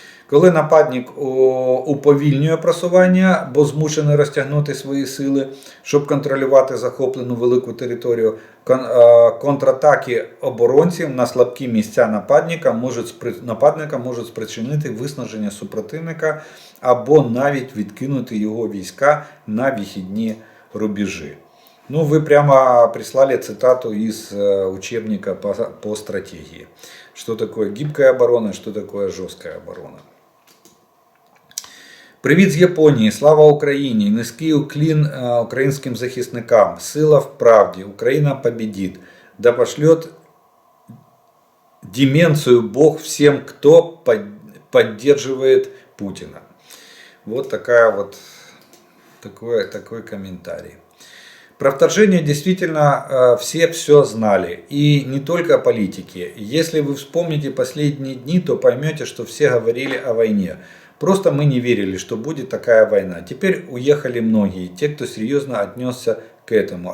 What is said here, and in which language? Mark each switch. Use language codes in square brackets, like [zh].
[uk] Коли нападник уповільнює просування, бо змушений розтягнути свої сили, щоб контролювати захоплену велику територію, контратаки оборонців на слабкі місця нападника можуть спричинити виснаження супротивника або навіть відкинути його війська на вихідні рубежі. [ru] Ну, вы прямо прислали цитату из учебника по стратегии. Что такое гибкая оборона, что такое жесткая оборона. [uk] Привіт з Японії, слава Україні, низький уклін українським захисникам, сила в правді, Україна [ru] победит, да пошлет деменцию Бог всем, кто поддерживает Путина. Вот такой комментарий. Про вторжение действительно все знали, и не только политики. Если вы вспомните последние дни, то поймете, что все говорили о войне. Просто мы не верили, что будет такая война. Теперь уехали многие, те, кто серьезно отнесся к этому.